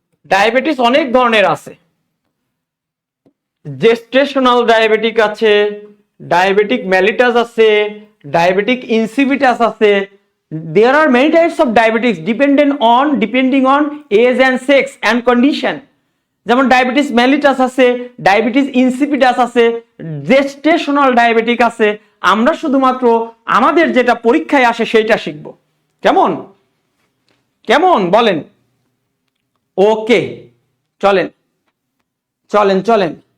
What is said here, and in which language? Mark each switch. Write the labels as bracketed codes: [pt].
[bn] Diabetes অনেক ধরনের আছে। জেস্টেশনাল ডায়াবেটিক আছে, ডায়াবেটিক মেলিটাস আছে, ডায়াবেটিক ইনসিপিটাস আছে। [en] There are many types of diabetes depending on age and sex and condition. [bn] যেমন ডায়াবেটিস মেলিটাস আছে, ডায়াবেটিস ইনসিপিটাস আছে, জেস্টেশনাল ডায়াবেটিক আছে। আমরা শুধুমাত্র আমাদের যেটা পরীক্ষায় আসে সেইটা শিখব। কেমন কেমন বলেন? ওকে, চলেন চলেন চলেন।